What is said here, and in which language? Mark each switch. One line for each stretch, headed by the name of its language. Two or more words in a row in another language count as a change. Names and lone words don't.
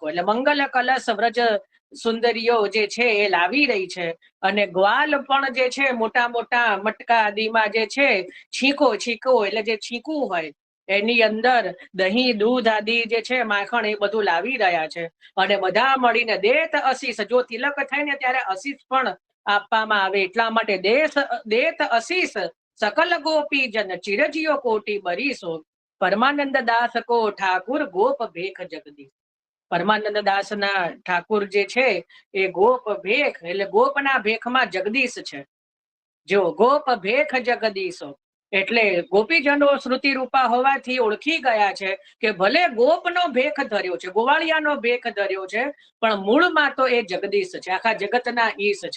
Gujarati: એટલે મંગલ કલશ બ્રજ સુંદરીઓ જે છે એ લાવી રહી છે અને ગ્વાલ પણ જે છે મોટા મોટા મટકા આદિમાં જે છે છીકો એટલે જે છીકું હોય એની અંદર દહીં દૂધ આદિ જે છે માખણ એ બધું લાવી રહ્યા છે. અને બધા મળીને
Braj: देत असीस,
Gujarati: જો તિલક થાય ને ત્યારે અસીસ પણ આપવામાં આવે. એટલા માટે
Braj: देत असीस सकल गोपी जन चिरजियो कोटि बरीसो परमानंद दास को ठाकुर गोप भेख जगदीश.
Gujarati: પરમાનંદ દાસના ઠાકુર જે છે એ ગોપ ભેખ એટલે ગોપના ભેખમાં જગદીશ છે. જો ગોપ ભેખ જગદીશો એટલે ગોપીજનો શ્રુતિ રૂપા હોવાથી ઓળખી ગયા છે કે ભલે ગોપનો ભેખ ધર્યો છે, ગોવાળિયાનો ભેખ ધર્યો છે, પણ મૂળમાં તો એ જગદીશ છે, આખા જગતના ઈશ છે.